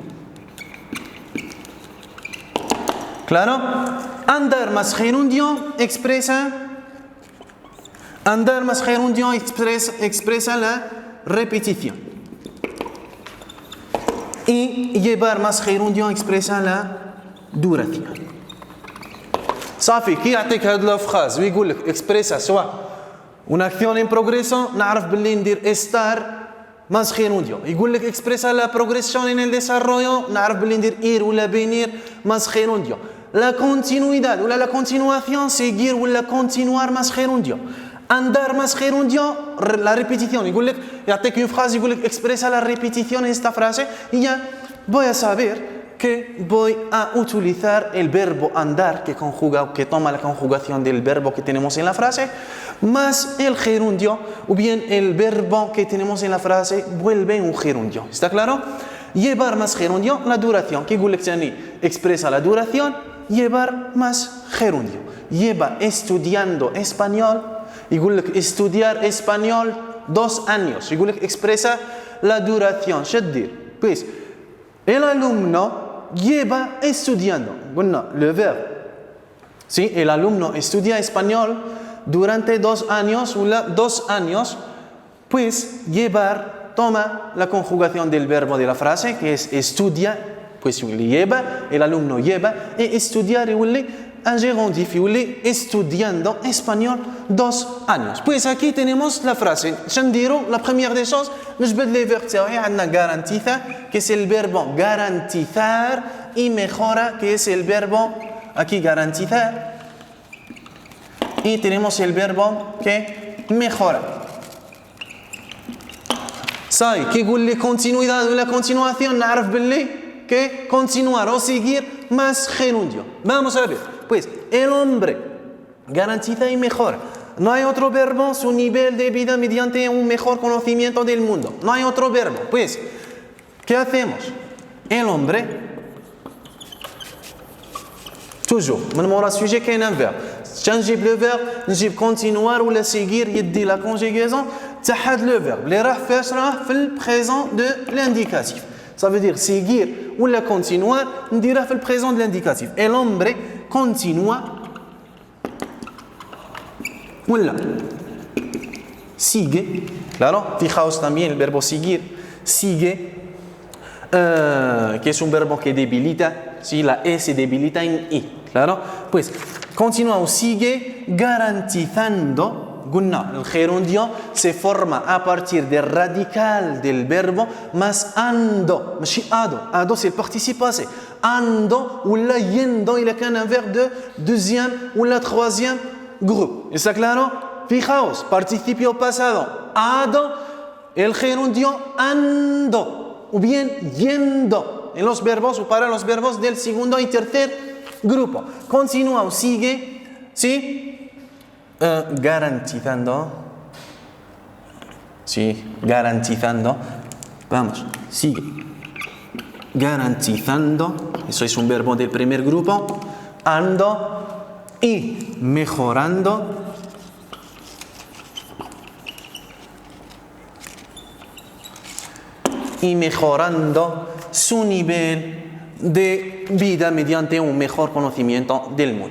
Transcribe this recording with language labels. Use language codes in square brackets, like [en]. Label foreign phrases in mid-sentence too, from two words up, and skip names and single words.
[es] ¿Claro? Andar más gerundio expresa la repetición. Y llevar más gerundio expresa la duración. [ar] صافي كي يعطيك هاد [fr] la phrase [ar] ويقول لك اكسبريسا سواء [es] una acción en progreso [ar] نعرف باللي ندير [es] estar más gerundio. [ar] يقول لك اكسبريسا [es] la progresión en el desarrollo [ar] نعرف باللي ندير [es] ir ولا venir más gerundio. La continuidad ولا la continuación seguir ولا continuar más gerundio. andar más gerundio, la repetición. [ar] يقول لك يعطيك [fr] une phrase [ar] يقول لك [es] expresa la repetición en esta frase y ya voy a saber que voy a utilizar el verbo andar que conjuga o que toma la conjugación del verbo que tenemos en la frase más el gerundio o bien el verbo que tenemos en la frase vuelve un gerundio. ¿Está claro? Llevar más gerundio, la duración. Que [ar] يقول لك ثاني [es] expresa la duración, llevar más gerundio. Lleva estudiando español, [ar] يقول لك [es] estudiar español 2 años. [ar] يقول لك [es] expresa la duración. شدير. Pues el alumno lleva estudiando. Bueno, le verbo. Sí, el alumno estudia español durante 2 años o 2 años, pues llevar toma la conjugación del verbo de la frase que es estudia, pues le lleva, el alumno lleva, y estudiar y un gerundiv y estudiando español 2 años. Pues aquí tenemos la frase. Shandiro, la primera [fr] de choses, [es] نجبد [fr] les verbes [es] تاعي عندنا garantiza, que es el verbo garantizar, y mejora, que es el verbo aquí garantizar, y tenemos el verbo que mejora. [ar] صاي كي يقول لي [es] continuidad ولا continuación [ar] نعرف باللي [es] que continuar o seguir más gerundio. Vamos a ver. Pues el hombre garantiza y mejora. No hay otro verbo, su nivel de vida mediante un mejor conocimiento del mundo. No hay otro verbo. Pues, ¿qué hacemos? El hombre, toujours, [ar] من مورا السوجي كاين [fr] un verbe. [ar] تنجيب [fr] le verbe, [ar] نجيب continuar ولا seguir يدي [fr] la conjugaison [ar] تاع هاد [fr] le verbe. [ar] اللي راح فاش راه في [fr] le présent de l'indicatif. Ça veut dire seguir ou la continuar, [ar] نديرها في [fr] le présent de l'indicatif. [es] El hombre continua ولا sigue, claro, fijaos también el verbo seguir, sigue, que es un verbo que debilita, si la E se debilita en I, claro, pues continúa o sigue garantizando. قلنا el gerundio se forma a partir del radical del verbo más ando, [fr] ماشي ado c'est le participe passé, ando ولا yendo [ar] إذا كان [fr] un verbe de deuxième ou la troisième groupe. [es] ¿Está claro? Fijaos, participio pasado, ado, el gerundio ando, o bien yendo, en los verbos o para los verbos del segundo y tercer grupo. Continúa o sigue, ¿sí? Garantizando, sí, garantizando, vamos, sigue, garantizando, eso es un verbo del primer grupo, ando y mejorando, su nivel de vida mediante un mejor conocimiento del mundo.